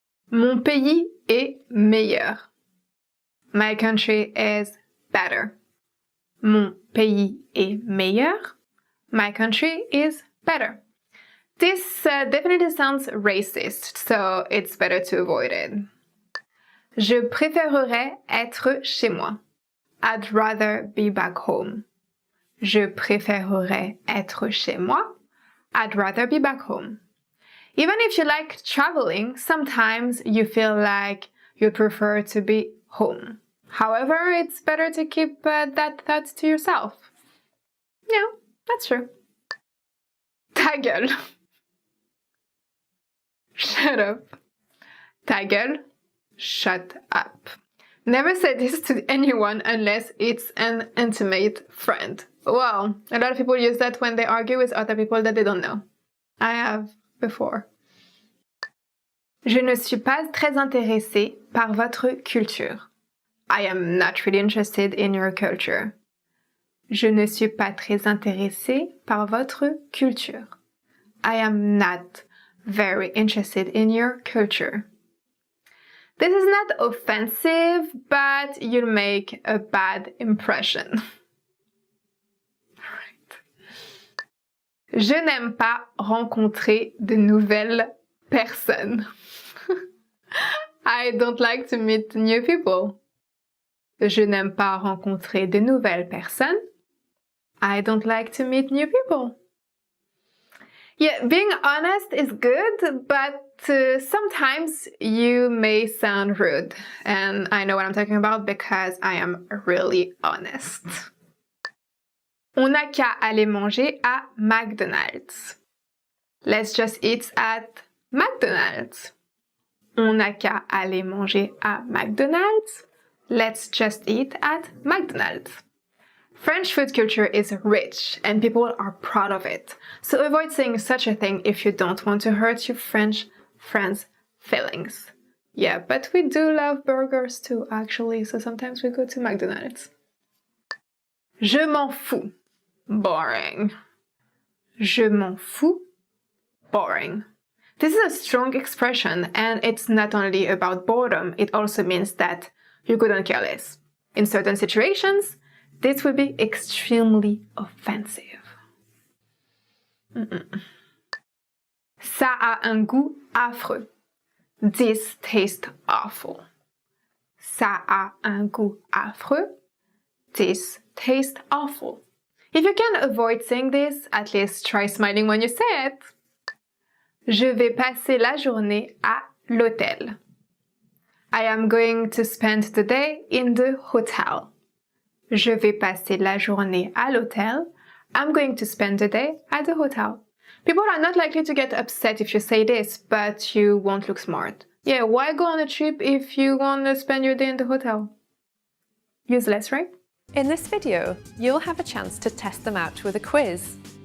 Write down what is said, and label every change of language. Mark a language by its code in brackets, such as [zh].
[fr] Mon pays est meilleur. [en] My country is better. [fr] Mon pays est meilleur. [en] My country is better. This definitely sounds racist, so it's better to avoid it. [fr] Je préférerais être chez moi. I'd rather be back home. Je préférerais être chez moi. [en] I'd rather be back home. Even if you like traveling, sometimes you feel like you prefer to be home. However, it's better to keep that thought to yourself. Yeah, that's true. [fr] Ta gueule. [en] Shut up. [fr] Ta gueule, [en] shut up. Never say this to anyone unless it's an intimate friend. Well, a lot of people use that when they argue with other people that they don't know. I have before. [fr] Je ne suis pas très intéressée par votre culture. [en] I am not really interested in your culture. [fr] Je ne suis pas très intéressée par votre culture. [en] I am not very interested in your culture. This is not offensive, but you'll make a bad impression. Right. [fr] Je n'aime pas rencontrer de nouvelles personnes. [en] I don't like to meet new people. [fr] Je n'aime pas rencontrer de nouvelles personnes. [en] I don't like to meet new people. Yeah, being honest is good, but sometimes you may sound rude. And I know what I'm talking about because I am really honest. [fr] On n'a qu'à aller manger à McDonald's. [en] Let's just eat at McDonald's. [fr] On n'a qu'à aller manger à McDonald's. [en] Let's just eat at McDonald's. French food culture is rich and people are proud of it. So avoid saying such a thing if you don't want to hurt your French friends' feelings. Yeah, but we do love burgers too, actually, so sometimes we go to McDonald's. [fr] Je m'en fous. [en] Boring. [fr] Je m'en fous. Boring. [en] This is a strong expression, and it's not only about boredom, it also means that you couldn't care less. In certain situations, this would be extremely offensive. [fr] Ça a un goût affreux. [en] This tastes awful. [fr] Ça a un goût affreux. [en] This tastes awful. If you can avoid saying this, at least try smiling when you say it. [fr] Je vais passer la journée à l'hôtel. [en] I am going to spend the day in the hotel. [fr] Je vais passer la journée à l'hôtel. [en] I'm going to spend the day at the hotel. People are not likely to get upset if you say this, but you won't look smart. Yeah, why go on a trip if you want to spend your day in the hotel? Useless, right? In this video, you'll have a chance to test them out with a quiz.